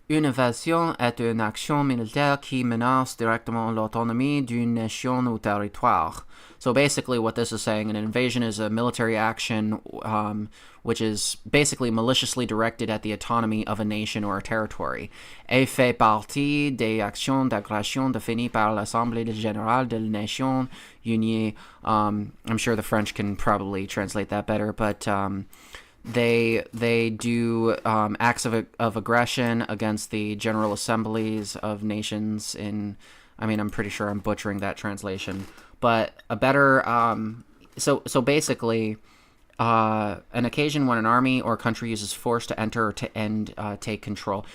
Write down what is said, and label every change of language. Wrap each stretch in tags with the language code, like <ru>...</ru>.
<fr>Une invasion est une action militaire qui menace directement l'autonomie d'une nation ou territoire.</fr> <en>So basically what this is saying, an invasion is a military action which is basically maliciously directed at the autonomy of a nation or a territory.</en> <fr>Et fait partie des actions d'agression définies par l'Assemblée générale de la Nation Unie.</fr> <en>I'm sure the French can probably translate that better, but They do acts of aggression against the General Assemblies of Nations in, I'm pretty sure I'm butchering that translation, but a better, so basically, an occasion when an army or country uses force to enter or to end, take control.</en>